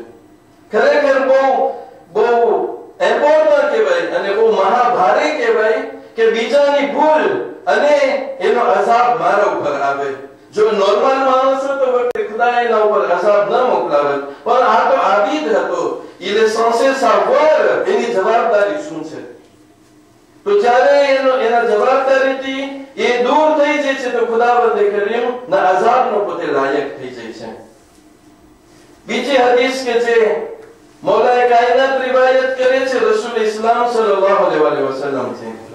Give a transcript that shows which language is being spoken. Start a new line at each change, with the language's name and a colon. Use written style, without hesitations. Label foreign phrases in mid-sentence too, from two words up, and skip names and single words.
Gujarati: ખરેખર બહુ ઇમ્પોર્ટન્ટ કહેવાય અને બહુ મહાભારે કહેવાય કે બીજાની ભૂલ અને એનો અઝાબ મારા ઉપર આવે. જો નોર્મલ માણસ હતો તો ખુદા એના ઉપર અઝાબ ન મોકલાવે, પણ આ તો આબિદ હતો.
French: il est censé savoir
Gujarati: એની જવાબદારી શું છે. તો જ્યારે એના જવાબદારીથી એ દૂર થઈ જાય છે તો ખુદાવંદ કરીમ ના અઝાબનો પોતે લાયક થઈ જાય છે. બીજી હદીસ કે જે મૌલાએ કાયનાત રિવાયત કરે છે રસૂલ ઇસ્લામ
Arabic: صلى الله عليه وسلم
Gujarati: થી.